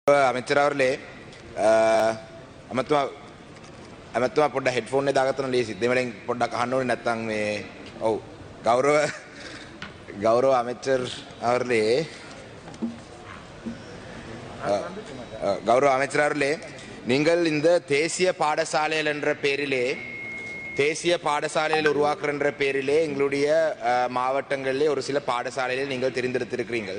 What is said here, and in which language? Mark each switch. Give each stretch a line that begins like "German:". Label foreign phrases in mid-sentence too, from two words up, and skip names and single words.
Tamil: அமைச்சர் அவர்களே
Sinhala: අමතුමා පොඩ්ඩ හෙඩ්ෆෝන් එක දාගත්තන ලේසි දෙමළෙන් පොඩ්ඩක් අහන්න ඕනේ නැත්නම් මේ ඔව්
Tamil: கௌரவ அமைச்சர் அவர்களே கௌரவ அமைச்சர் அவர்களே நீங்கள் இந்த தேசிய பாடசாலைகள் என்ற பேரிலே தேசிய பாடசாலைகள் உருவாக்குற பேரிலே எங்களுடைய மாவட்டங்களிலே ஒரு சில பாடசாலைகளை நீங்கள் தெரிந்தெடுத்திருக்கிறீர்கள்.